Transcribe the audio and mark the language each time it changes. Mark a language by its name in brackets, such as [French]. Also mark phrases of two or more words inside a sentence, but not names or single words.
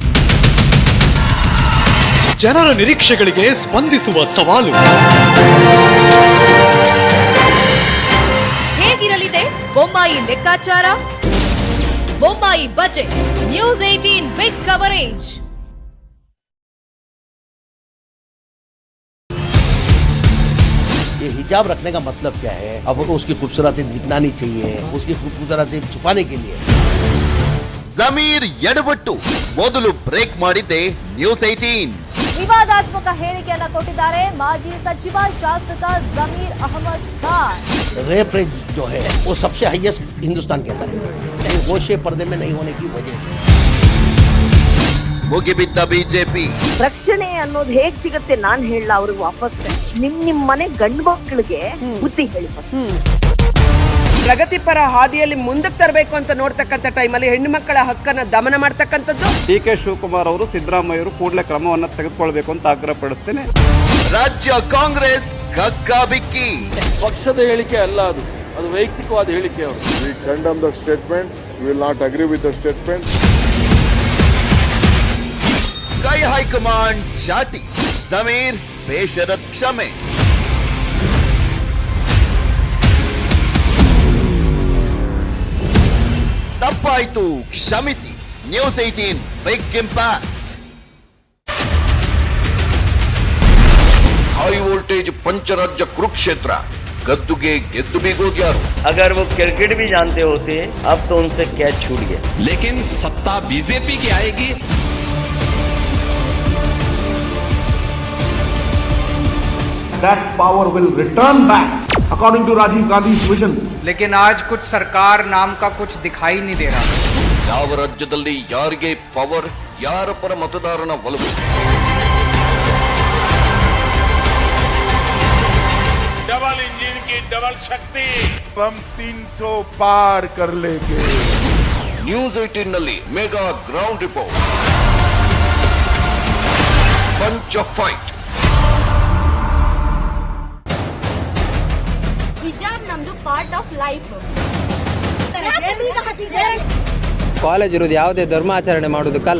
[Kannada] ಜನರ ನಿರೀಕ್ಷೆಗಳಿಗೆ ಸ್ಪಂದಿಸುವ ಸವಾಲು. ಹೇಗಿರಲಿದೆ ಬೊಂಬಾಯಿ ಲೆಕ್ಕಾಚಾರ? ಬೊಂಬಾಯಿ ಬಜೆಟ್, ನ್ಯೂಸ್ 18 [English] big coverage. [Hindi] ये हिजाब रखने का मतलब क्या है? अब उसकी खूबसूरती दिखना चाहिए, उसकी खूबसूरती छुपाने के लिए. [Kannada] ಜಮೀರ್ ಎಡವಟ್ಟು ಮೊದಲು ಬ್ರೇಕ್ ಮಾಡಿದ್ದೆ ನ್ಯೂಸ್ 18. ವಿವಾದಾತ್ಮಕ ಹೇಳಿಕೆಯನ್ನ ಕೊಟ್ಟಿದ್ದಾರೆ ಮಾಜಿ ಸಚಿವ ಶಾಸಕ ಜಮೀರ್ ಅಹಮದ್ ಖಾನ್. [English] rape rate [Hindi] जो है वो सबसे हाईएस्ट हिंदुस्तान के अंदर है, गोशे पर्दे में नहीं होने की वजह से. [Kannada] ಮುಗಿಬಿದ್ದ ಬಿಜೆಪಿ. ರಕ್ಷಣೆ ಅನ್ನೋದು ಹೇಗ್ ಸಿಗತ್ತೆ ನಾನ್ ಹೇಳಲ್ಲ, ಅವ್ರಿಗೆ ವಾಪಸ್ ನಿಮ್ ಮನೆ ಗಂಡು ಮಕ್ಕಳಿಗೆ ಬುದ್ಧಿ ಹೇಳಿ. ಪ್ರಗತಿಪರ ಹಾದಿಯಲ್ಲಿ ಮುಂದಕ್ಕೆ ತರಬೇಕು ಅಂತ ನೋಡ್ತಕ್ಕಂಥ ಟೈಮಲ್ಲಿ ಹೆಣ್ಣು ಮಕ್ಕಳ ಹಕ್ಕನ್ನ ದಮನ ಮಾಡ್ತಕ್ಕಂಥದ್ದು. DK ಶಿವಕುಮಾರ್ ಅವರು ಸಿದ್ದರಾಮಯ್ಯವರು ಕೂಡಲೇ ಕ್ರಮವನ್ನು ತೆಗೆದುಕೊಳ್ಬೇಕು ಅಂತ ಆಗ್ರಹ ಪಡಿಸ್ತೇನೆ. ರಾಜ್ಯ ಕಾಂಗ್ರೆಸ್ ಕಕ್ಕಾಬಿಕ್ಕಿ. ಪಕ್ಷದ ಹೇಳಿಕೆ ಅಲ್ಲ, ಅದು ವೈಯಕ್ತಿಕವಾದ ಹೇಳಿಕೆ. ಅವರು [English] We condemn the statement. We will not agree with the statement. [Kannada] ಕೈ ಹೈಕಮಾಂಡ್ ಚಾಟಿ, ಜಮೀರ್ ಬೇಷರತ್ ಕ್ಷಮೆ. ತಪ್ಪಾಯ್ತು ಕ್ಷಮಿಸಿ, ನ್ಯೂಸ್ 18 [English] big impact. high voltage [Kannada] ಪಂಚರಾಜ್ಯ ಕುರುಕ್ಷೇತ್ರ, गद्दुगे गेद्दु भी गोग्यारो। [Hindi] अगर वो क्रिकेट भी जानते होते अब तो उनसे कैच छूट गया। लेकिन सत्ता बीजेपी की आएगी। [English] That power will return back according to Rajiv Gandhi's vision. [Hindi] लेकिन आज कुछ सरकार नाम का कुछ दिखाई नहीं दे रहा। [Kannada] ಯಾವ ರಾಜ್ಯದಲ್ಲಿ ಯಾರಿಗೆ ಪವರ್, ಯಾರ ಪರ ಮತದಾರನ ಒಲವು? [English] double engine [Hindi] की डबल शक्ति, हम 300 पार कर लेंगे। [Kannada] ನ್ಯೂಸ್ 18 ನಲ್ಲಿ [English] mega ground report, [Kannada] ಪಂಚ ಫೈಟ್. ಹಿಜಾಬ್ ನಮ್ದು [English] part of life. [Kannada] ಕಾಲೇಜ್ ಇರೋದು ಯಾವುದೇ ಧರ್ಮಾಚರಣೆ ಮಾಡುವುದಕ್ಕಲ್ಲ.